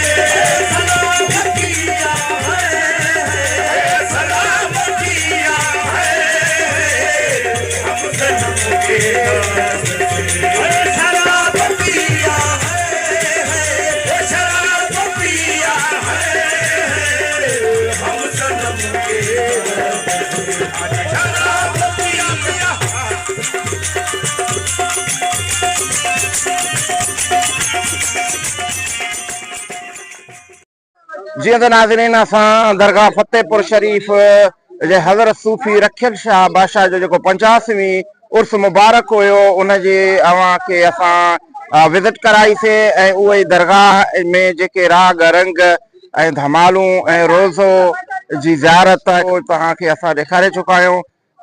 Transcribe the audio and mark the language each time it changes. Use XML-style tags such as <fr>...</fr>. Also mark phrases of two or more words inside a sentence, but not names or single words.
<ur>سلام کیا ہے سلام کیا ہے ہم صنم کے دست سے شراب پیا ہے شراب پیا ہے ہم صنم کے دست سے شراب پیا پیا</ur> <sd>जीअं त नाज़रीन असां दरगाह फतेहपुर शरीफ जे हज़रत सूफ़ी रखियल शाह बादशाह जो जेको 50वीं उर्स मुबारक हुयो उनजे अव्हांखे असां विज़िट कराईसीं ऐं उहे दरगाह में जेके राग रंग ऐं धमालूं ऐं रोज़ो जी ज़ियारत उहो तव्हांखे असां ॾेखारे चुका आहियूं।</sd>